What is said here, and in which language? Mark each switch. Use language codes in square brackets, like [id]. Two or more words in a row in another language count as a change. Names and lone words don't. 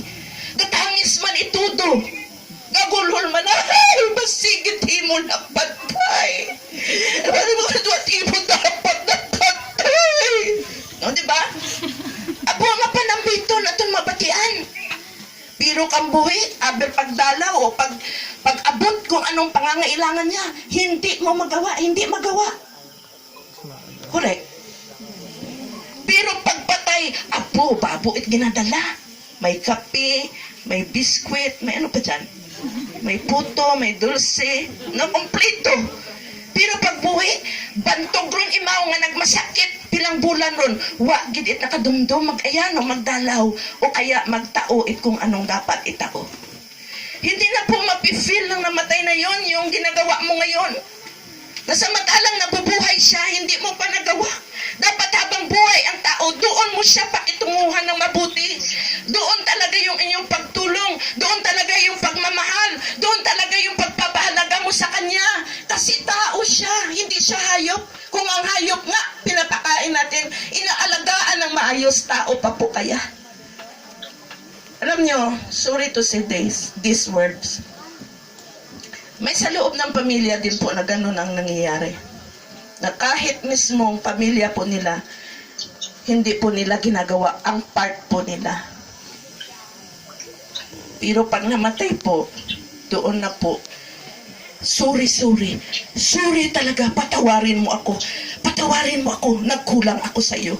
[bto] Katangis man itudo. Gagulhol man ay, basigit himo na patay. Ano ba ito himo dapat na patay? No, di ba? Abo nga panambito na itong mabatian. Pero kang buhi, [tl] aber pagdalaw o pag-abot kung anong pangangailangan niya, hindi mo magawa, hindi magawa. Correct? [bto] Pero pagpatay, abo, babuit ginadala. May kape, may biskwit, may ano pa dyan? May puto, may dulce, no, kompleto. Pero pag buhi, bantog ron imaw nga nagmasakit, pilang bulan ron, wa gidit nakadumdum, mag-ayano, magdalaw, [tl] o kaya magtao kung anong dapat itao. Hindi na po mapifeel ng namatay na yon yung ginagawa mo ngayon. Nasamantalang nabubuhay siya, hindi mo pa nagawa. Dapat habang buhay ang tao, doon mo siya pakitunguhan ng mabuti. Doon talaga yung inyong pagtulong. Doon talaga yung pagmamahal. Doon talaga yung pagpapahalaga mo sa kanya. Kasi tao siya, hindi siya hayop. Kung ang hayop nga, pinapakain natin, inaalagaan ng maayos, tao pa po kaya. Alam nyo, [en] sorry to say these words. [tl] May sa loob ng pamilya din po na ganun ang nangyayari. Na kahit mismong pamilya po nila, hindi po nila ginagawa ang part po nila. Pero pag namatay po, doon na po, sorry talaga, patawarin mo ako, nagkulang ako sa iyo.